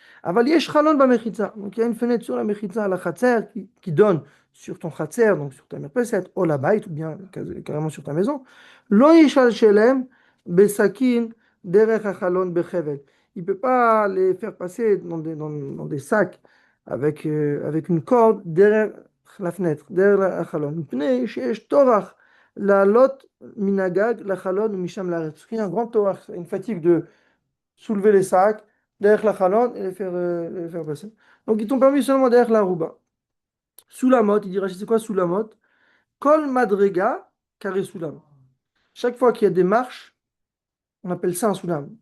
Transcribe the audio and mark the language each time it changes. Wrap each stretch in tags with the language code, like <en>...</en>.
<he>Aval Yesh Chalon Ba Mechitza.</he> <fr>Donc, il y a une fenêtre sur la Mechitza, la Chatzer, qui donne sur ton Chatzer, donc sur ta merpeset, ou la Bait, ou bien carrément sur ta maison.</fr> <he>Loï Shalshelem Besakin Derech Achalon Bechevel.</he> <fr>Il ne peut pas les faire passer dans des sacs avec une corde derrière la fenêtre, derrière la chalon.</fr> <he>מפני שיש טורח לעלות מן הגג לחלון ומשם לארץ.</he> <fr>Parce qu'il y a un grand torach, une fatigue de soulever les sacs derrière la chalon et les faire passer. Donc ils t'ont permis seulement derrière la rouba. Sous la motte, il dira c'est quoi sous la motte?</fr> <he>Kol madrega</he> <fr>carré soulam. Chaque fois qu'il y a des marches, on appelle ça un soulam.</fr>